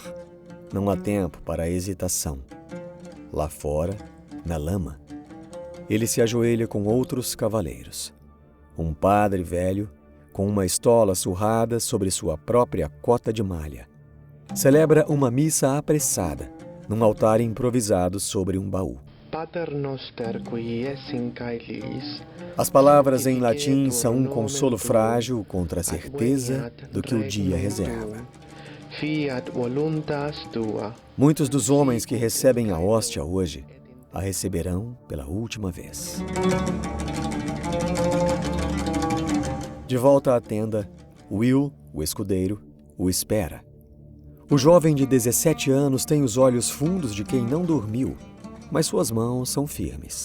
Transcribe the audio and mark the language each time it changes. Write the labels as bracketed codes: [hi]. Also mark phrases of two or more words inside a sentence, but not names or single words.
[pt] Não há tempo para a hesitação. Lá fora, na lama, ele se ajoelha com outros cavaleiros. Um padre velho, com uma estola surrada sobre sua própria cota de malha, celebra uma missa apressada, num altar improvisado sobre um baú. [la] Pater noster qui es in caelis. [pt] As palavras em latim são um consolo frágil contra a certeza do que o dia reserva. [la] Fiat voluntas tua. [pt] Muitos dos homens que recebem a hóstia hoje a receberão pela última vez. De volta à tenda, Will, o escudeiro, o espera. O jovem de 17 anos tem os olhos fundos de quem não dormiu, mas suas mãos são firmes.